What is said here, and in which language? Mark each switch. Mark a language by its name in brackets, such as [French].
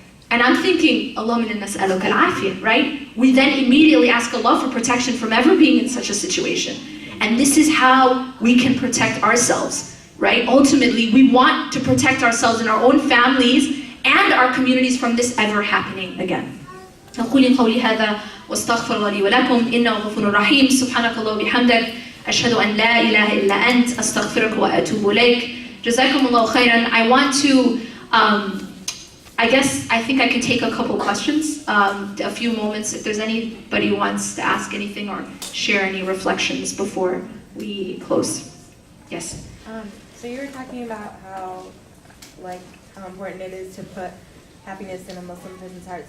[English] And I'm thinking, [Arabic] Allahumma inna nas'aluka al-afiyah, [English] right? We then immediately ask Allah for protection from ever being in such a situation. And this is how we can protect ourselves. Right? Ultimately, we want to protect ourselves and our own families and our communities from this ever happening again. [Arabic] أقول قولي هذا واستغفر الله لي ولكم إنه غفور رحيم سبحانك اللهم وبحمدك أشهد أن لا إله إلا أنت أستغفرك وأتوب إليك جزاكم الله خيرا. [English] I want to I think I can take a couple questions, a few moments if there's anybody who wants to ask anything or share any reflections before we close. Yes. So you were talking about how important it is to put happiness in a Muslim person's heart.